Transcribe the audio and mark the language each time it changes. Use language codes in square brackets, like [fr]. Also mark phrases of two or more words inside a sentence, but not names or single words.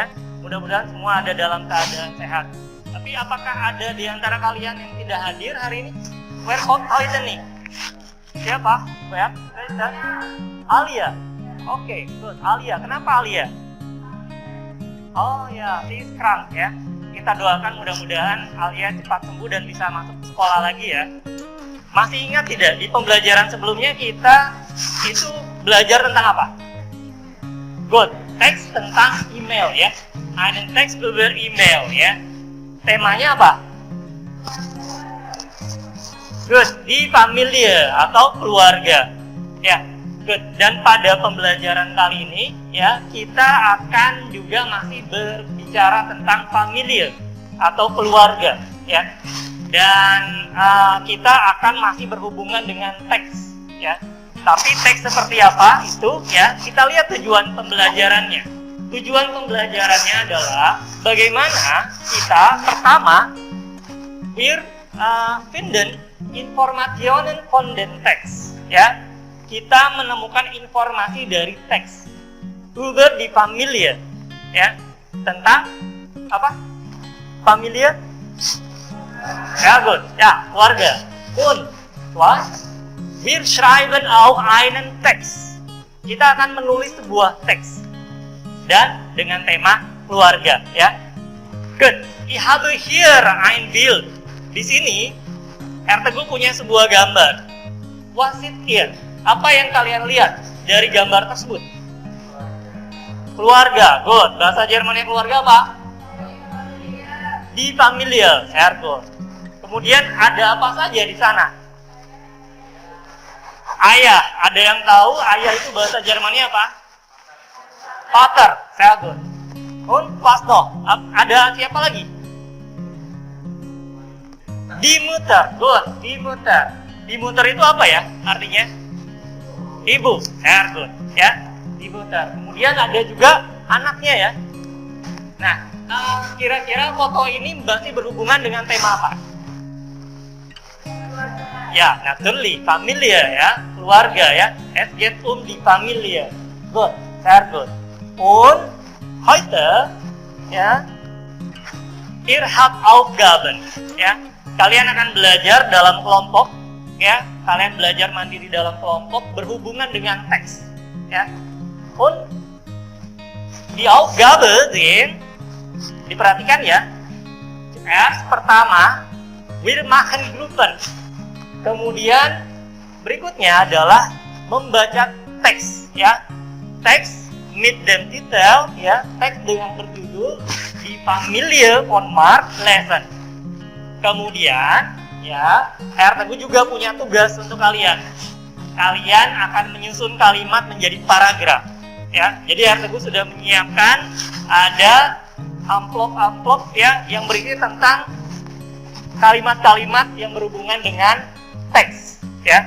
[id] Mudah-mudahan semua ada dalam keadaan sehat. Tapi apakah ada di antara kalian yang tidak hadir hari ini? [de] Where heute [id] nih? Siapa? Ya, Alia. Oke, good. Alia. Kenapa Alia? Oh ya, [de] she is krank ya. [id] Kita doakan mudah-mudahan Alia cepat sembuh dan bisa masuk sekolah lagi ya. Masih ingat tidak di pembelajaran sebelumnya kita itu belajar tentang apa? Good. Teks tentang email ya. [de] Einen Text über email ya. [id] Temanya apa? Good. Di familie atau keluarga. Ya. Good. Dan pada pembelajaran kali ini ya, kita akan juga masih berbicara tentang familie atau keluarga ya. Dan kita akan masih berhubungan dengan teks ya. Tapi teks seperti apa itu ya, kita lihat tujuan pembelajarannya. Tujuan pembelajarannya adalah bagaimana kita pertama [de] wir finden Informationen von den Text [id] ya. Kita menemukan informasi dari teks [de] über die Familie [id] ya, tentang apa? Familie? Ya, good. Ya, keluarga. [de] Und was? Wir schreiben auch einen Text. [id] Kita akan menulis sebuah teks dan dengan tema keluarga ya. Good. [de] Ich habe hier ein Bild. [id] Di sini R Teguh punya sebuah gambar. [de] Was it here? [id] Apa yang kalian lihat dari gambar tersebut? Keluarga. Good. Bahasa Jermannya keluarga apa? [de] Di Familie. Sehr good. [id] Kemudian ada apa saja di sana? Ayah. Ada yang tahu ayah itu bahasa Jermannya apa? [de] Vater. Sehr good. Und was noch? [id] Ada siapa lagi? [de] Die Mutter. Good. Die Mutter. Die Mutter [id] itu apa ya artinya? Ibu. [de] Sehr good. [id] Ya. [de] Die Mutter. [id] Kemudian ada juga anaknya ya. Nah, kira-kira foto ini masih berhubungan dengan tema apa? Ya, [de] natürlich, Familie ya, [id] keluarga ya. [de] Es geht die Familie. Good. Sehr good. Und heute ya, ihr habt Aufgaben ya. [id] Kalian akan belajar dalam kelompok ya. Kalian belajar mandiri dalam kelompok berhubungan dengan teks ya. [de] Und die Aufgabe sind, [id] diperhatikan ya. Pertama, [de] wir machen Gruppen. [id] Kemudian berikutnya adalah membaca teks ya. Teks [de] mit dem Titel [id] ya, teks dengan berjudul Die Familie von Mark lesen. Kemudian ya, R Teguh juga punya tugas untuk kalian. Kalian akan menyusun kalimat menjadi paragraf ya. Jadi R Teguh sudah menyiapkan ada amplop-amplop ya yang berisi tentang kalimat-kalimat yang berhubungan dengan teks ya.